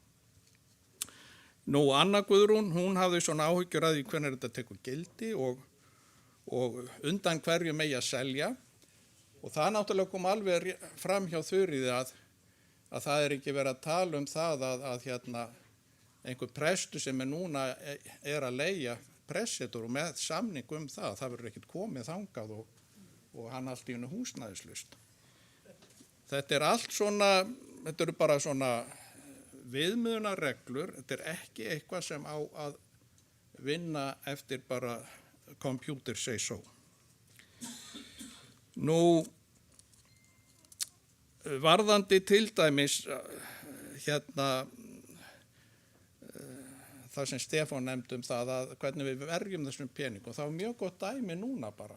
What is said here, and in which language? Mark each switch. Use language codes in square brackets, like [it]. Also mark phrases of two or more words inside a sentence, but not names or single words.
[is] Nú, Anna Guðrún, hún hafði svona áhyggjur að því hvernig þetta tekur gildi og undan hverju megi að selja Og það náttúrulega kom alveg fram hjá Þuríði að það er ekki verið að tala um það að einhver prestur sem núna er að leigja pressetur og með samning það verður ekkert komið þangað og hann allt í hennu húsnæðislaust. Þetta er allt svona, þetta eru bara svona viðmiðunarreglur, þetta er ekki eitthvað sem á að vinna eftir bara [en] computer say so. [is] Nú, varðandi til dæmis það sem Stefán nefndi það að hvernig við verjum þessum pening og það var mjög gott dæmi núna bara.